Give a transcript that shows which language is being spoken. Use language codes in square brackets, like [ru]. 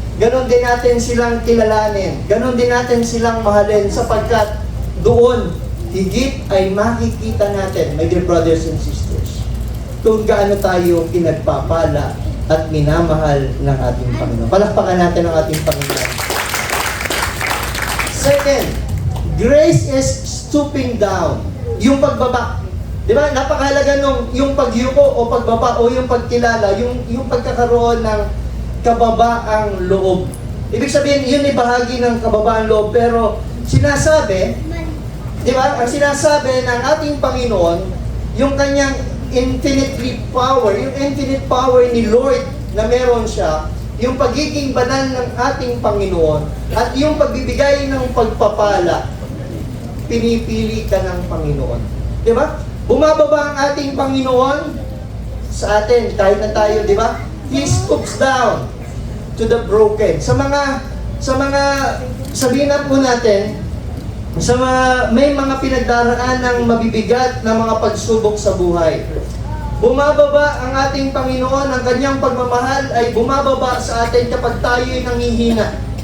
[tl] Ganon din natin silang kilalanin. Ganon din natin silang mahalin sapagkat doon, higit ay makikita natin, [en] my dear brothers and sisters, [tl] kung gaano tayo pinagpapala at minamahal ng ating Panginoon. Palakpakan natin ang ating Panginoon. [en] Second, grace is stooping down. [tl] Yung pagbaba. Di ba? Napakahalaga nung yung pagyuko o pagbaba o yung pagkilala, yung pagkakaroon ng kababaang loob. Ibig sabihin, yun ay bahagi ng kababaang loob. Pero sinasabi, di ba? Ang sinasabi ng ating Panginoon, yung kanyang infinite power, yung infinite power ni Lord na meron siya, yung pagiging banal ng ating Panginoon, at yung pagbibigay ng pagpapala, pinipili ka ng Panginoon. Di ba? Bumababa ang ating Panginoon sa atin, kahit na tayo, di ba? [en] He stoops down to the broken. [tl] Sa mga sabihin na po natin, may mga pinagdaraan ng mabibigat na mga pagsubok sa buhay. Bumababa ang ating Panginoon, ang kanyang pagmamahal ay bumababa sa atin kapag tayo ay nanghihina.